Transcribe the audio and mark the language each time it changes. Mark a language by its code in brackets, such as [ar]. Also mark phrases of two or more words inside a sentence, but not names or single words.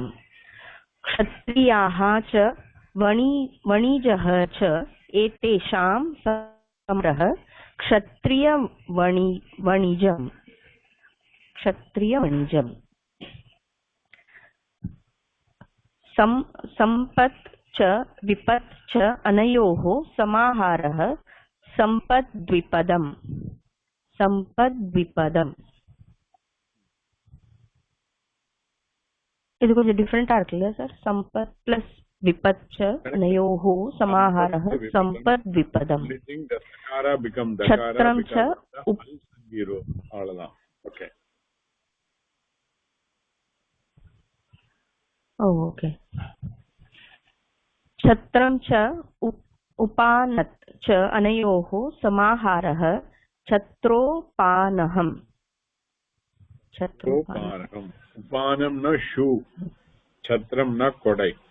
[sa] क्षत्रियाः च वणिजः च एतेषां समरः क्षत्रियवणिजम्. संपत् च विपत् च अनयोः समाहारः संपद्विपदम्. [ta] இது கொஞ்சம் டிஃபரெண்டா இருக்குல்ல சார்? [sa] சம்பத் பிளஸ் விபத் च अनयोः समाहारः संपद्विपदम्. क्षत्रं च [ta] அவ்வளவுதான். ஓகே. ओके. [sa] छत्रं च उपानत् च अनयोः समाहारः छत्रोपानहम्. [ta] உபானம்னா ஷூ, சத்ரம்னா குடை.